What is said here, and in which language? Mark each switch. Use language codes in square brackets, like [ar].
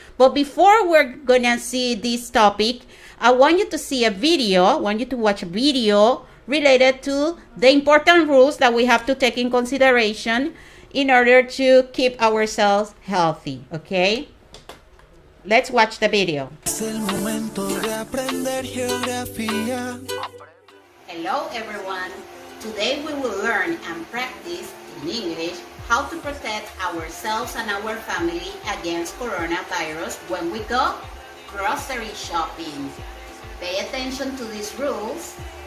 [en] But before we're gonna see this topic, I want you to see a video, I want you to watch a video related to the important rules that we have to take in consideration in order to keep ourselves healthy, okay? Let's watch the video. [es] Es el momento de aprender geografía. [en] Hello everyone. Today we will learn and practice in English how to protect ourselves and our family against coronavirus when we go grocery shopping. Pay attention to these rules.